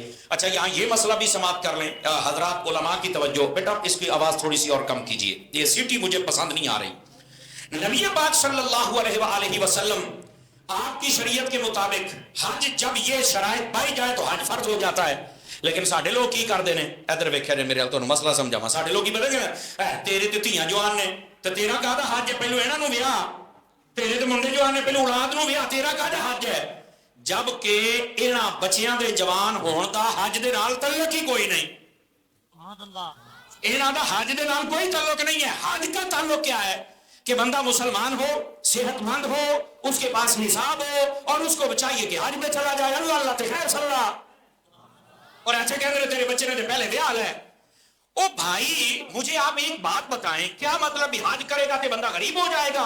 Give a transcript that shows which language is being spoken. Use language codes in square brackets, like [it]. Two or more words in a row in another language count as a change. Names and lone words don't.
[ur] اچھا یہاں یہ مسئلہ بھی سماعت کر لیں حضرات علماء کی توجہ. بیٹا اس کی آواز تھوڑی سی اور کم کیجئے, یہ سیٹی مجھے پسند نہیں آ رہی. نبی پاک [ar] صلی اللہ علیہ وآلہ وسلم [ur] آپ کی شریعت کے مطابق حج جب یہ شرائط پائی جائے تو حج فرض ہو جاتا ہے. [pa] لیکن ساڈے لوگ کی کر دینے, ادھر ویکھیا جے میرے تو مسئلہ سمجھاواں. ساڈے لوگ کی پتہ کہ تیرے تے دھیاں جوان نے تے تیرا کہدا حج ہے, پہلو انہاں نو ویاہ, تیرے تے منڈے جوان نے پہلو اولاد نو ویاہ, تیرا کہدا حج ہے. [ur] جب کہ [pa] انہاں بچیاں دے جوان ہون دا حج دے نال تعلق ہی کوئی نہیں. [ar] سبحان اللہ. [pa] انہاں دا حج دے نال کوئی تعلق نہیں ہے. [ur] حج کا تعلق کیا ہے کہ بندہ مسلمان ہو, صحت مند ہو, اس کے پاس نصاب ہو اور اس کو چاہیے کہ حج میں چلا جائے. اللہ اللہ تے خیر [ar] صلی اللہ. [ur] اور ایسے کہتے ہیں تیرے بچے نے پہلے بیاہ ہے. او بھائی مجھے آپ ایک بات بتائیں, کیا مطلب حج کرے گا کہ بندہ غریب ہو جائے گا؟